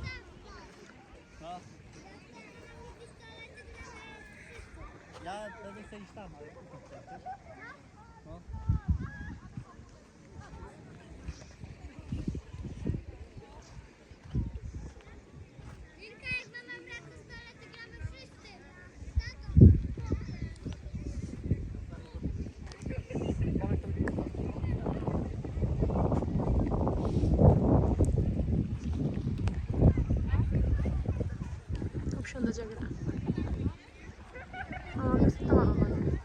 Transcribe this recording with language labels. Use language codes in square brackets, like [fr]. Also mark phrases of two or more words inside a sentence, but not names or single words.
[nl] Ja, dat is steeds staan, maar [pl] Wilka, jak mama wraca z toalety, gramy wszyscy. [bn] খুব সুন্দর জায়গাটা, আমার কাছে তো ভালো লাগে।